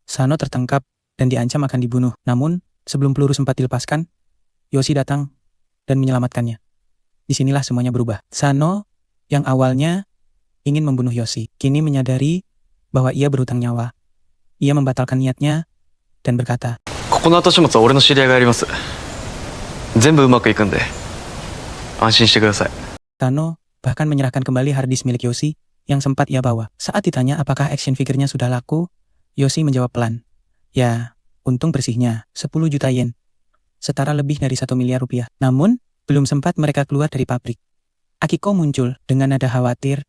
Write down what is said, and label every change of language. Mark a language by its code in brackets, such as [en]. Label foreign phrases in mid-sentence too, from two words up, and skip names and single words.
[id] Sano tertangkap dan diancam akan dibunuh. Namun, sebelum peluru sempat dilepaskan, Yoshi datang dan menyelamatkannya. Disinilah semuanya berubah. Sano yang awalnya ingin membunuh Yoshi, kini menyadari bahwa ia berhutang nyawa. Ia membatalkan niatnya dan berkata, [ja] ここの後始末は俺の知り合いがやります。全部うまくいくんで安心してください。 [id] Sano bahkan menyerahkan kembali harddisk milik Yoshi yang sempat ia bawa. Saat ditanya apakah [en] action figure- [id] nya sudah laku, Yoshi menjawab pelan. Ya, untung bersihnya 10 juta yen. Setara lebih dari 1 miliar rupiah. Namun, belum sempat mereka keluar dari pabrik. Akiko muncul dengan nada khawatir.